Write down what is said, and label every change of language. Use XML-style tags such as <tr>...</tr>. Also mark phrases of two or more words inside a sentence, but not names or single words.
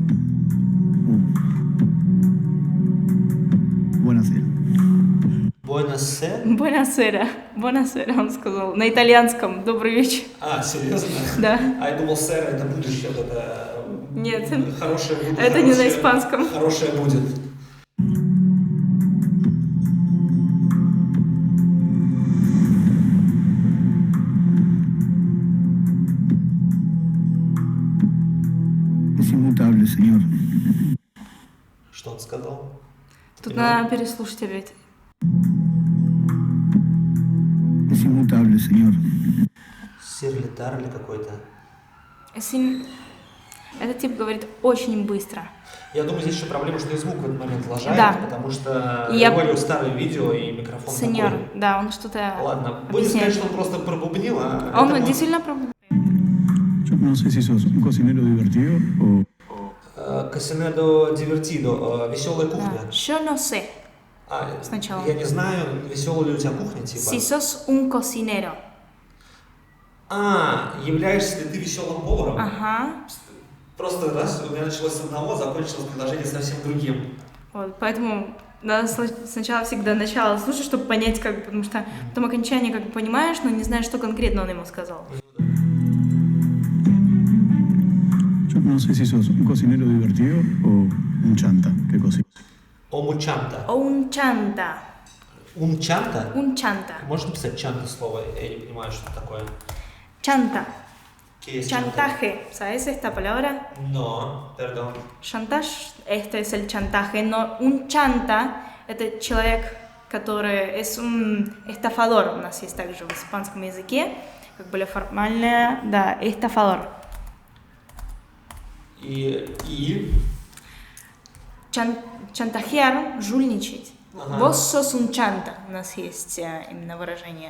<es>Buenas. Buenos Буэнассе?</es> <it>Buonasera. Buonasera,</it> <ru>он сказал. На итальянском. Добрый вечер. А, серьезно? Да. А я думал, сэр, это будущее, вот это... Нет. Хорошее будет. Это не на хорошее- испанском. Хорошее будет.</ru> <es>Es inmutable, Señor.</es> <ru>Что он сказал? Тут Поняла? надо переслушать опять.</ru> <es>Es inmutable, Señor.</es> <ru>Серлитар или какой-то? Этот тип говорит очень быстро. Я думаю, здесь еще проблема, что и звук в этот момент лажает, Да. потому что И я- я говорю старое видео и микрофон Сеньор, такой. да, он что-то Ладно, будем объясняет. сказать, что он просто пробубнил, а Он это вот, действительно пробовал.</ru> <es>Yo no sé si sos un cocinero divertido o casinedo divertido,</es> <ru>веселая кухня.</ru> <es>Yo no sé Сначала.</es> <ru>Я не знаю, веселая ли у тебя кухня, типа.</ru> <es>si sos un cocinero.</es> <ru>Являешься ли ты веселым поваром? Ага. Просто раз, у меня началось с одного, закончилось предложение совсем другим. Вот, поэтому надо сначала всегда начало слушать, чтобы понять, как, потому что потом окончание как бы понимаешь, но не знаешь, что конкретно он ему сказал.</ru> <es>yo no sé si sos un cocinero divertido o un chanta que cocina. Омучанта. Un chanta. Умчанта? Un chanta.</es> <ru>Можешь написать чанта слово? Я не понимаю, что это такое.</ru> <es>Chanta.</es> <ru>Какие есть чанта?</ru> <es>Chantaje. ¿Sabes esta palabra?</es> <ru>Но, perdón.</ru> <es>Chantaje, esto es el chantaje,</es> <ru>но</ru> <es>un chanta</es> <ru>– это человек, который</ru> <es>es un estafador,</es> <ru>у нас есть также в испанском языке, как более формальное, да, estafador. И Чантахеар – жульничать. Ага.</ru> <es>Vos sos un chanta,</es> <ru>у нас есть именно выражение.</ru>